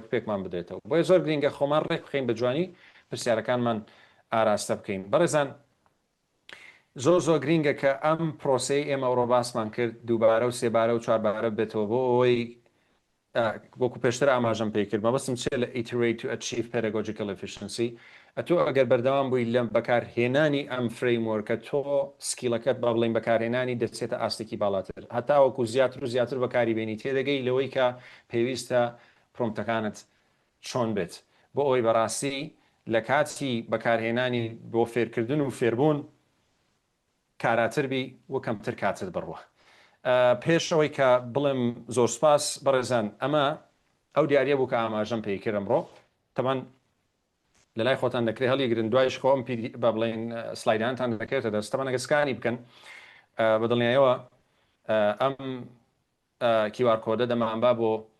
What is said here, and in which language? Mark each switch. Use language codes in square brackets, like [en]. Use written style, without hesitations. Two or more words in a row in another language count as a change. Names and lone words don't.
[ckb] ڕێکپێکمان بدێتەوە بۆیە زۆر گرینگە خۆمان ڕێک بخەین بە جوانی پرسیارەکانمان ئاراستە بکەین بەڕێزان زۆر گرینگە کە ئەم پرۆسی ئێمە ئەوڕۆ باسمان کرد دووبارە و سێبارە و چواربارە بێتەوە بۆ ئەوەی وەکو پێشتر ئاماژەم پێ کرد مەبەستم چێ لە [en] iterate to achieve pedagogical efficiency [ckb] ئەتۆ ئەگەر بەردەوام بووی لەم بەکارهێنانی ئەم فریمۆرکە تۆ سکیلەکەت با بڵین بەکارهێنانی دەچێتە ئاستێکی باڵاتر هەتا وەکو زیاتر بەکاری بێنی تێدەگەی لەوەی کە پێویستە پرۆمتەکانت چۆن بێت بۆ ئەوەی بەڕاستی لە کاتی بەکارهێنانی بۆ فێرکردن و فێربوون کاراتربی وەکەمتر کاتت بڕوە پێشەوەی کە بڵم زۆر سپاس بەڕێزان ئەمە ئەو دیارە بوو کە ئاماژەم پێیکرد ئەمڕۆ تەمان لە لای خۆتان دەکرێت هەڵیگرن دوایش خۆم بە بڵێن سلایدانتان دەکرێتە دەست تەمانەگە سکانی بکەن بە دڵنیایەوە ئەم QR کۆدە دەمانبا بۆ